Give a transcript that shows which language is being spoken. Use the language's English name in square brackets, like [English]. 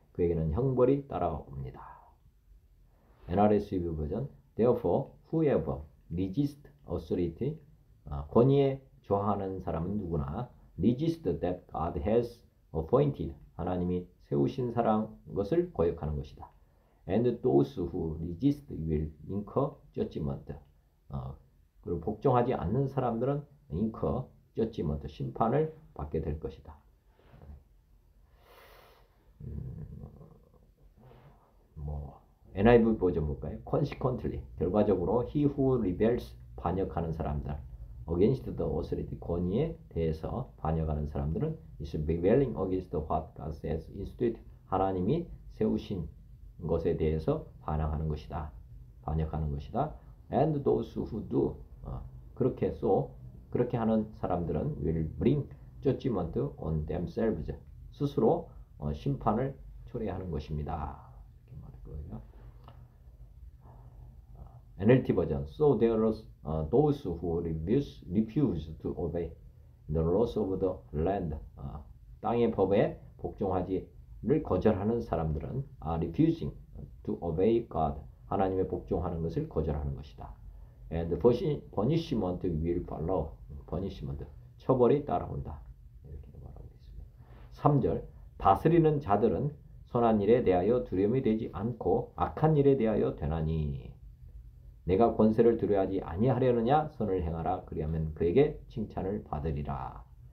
[Korean] 그에게는 형벌이 따라옵니다. NRSV 버전 [English] Therefore, whoever resists authority, [Korean] 권위에 저항하는 사람은 누구나 [English] resist that God has appointed, [Korean] 하나님이 세우신 사람 것을 거역하는 것이다. [English] And those who resist will incur judgment. [Korean] 그리고 복종하지 않는 사람들은 [English] incur judgment, [Korean] 심판을 받게 될 것이다. NIV 버전 볼까요? [English] Consequently, [Korean] 결과적으로 [English] he who rebels, [Korean] 반역하는 사람들, [English] against the authority, [Korean] 권위에 대해서 반역하는 사람들은 [English] is rebelling against what God has instituted, [Korean] 하나님이 세우신 것에 대해서 반항하는 것이다. 반역하는 것이다. [English] And those who do, [Korean] 그렇게 하는 사람들은 [English] will bring judgment on themselves, [Korean] 스스로 심판을 초래하는 것입니다. 이렇게 말할 거예요. [English] NLT [Korean] 버전 [English] So there are those who refuse to obey the laws of the land. [Korean] 땅의 법에 복종하지를 거절하는 사람들은 [English] refusing to obey God. [Korean] 하나님의 복종하는 것을 거절하는 것이다. [English] And punishment will follow. [Korean] punishment, 처벌이 따라온다. 이렇게 말하고 있습니다. 3절 다스리는 자들은 선한 일에 대하여 두려움이 되지 않고 악한 일에 대하여 되나니 내가 권세를 두려워하지 아니하려느냐 선을 행하라 그리하면 그에게 칭찬을 받으리라.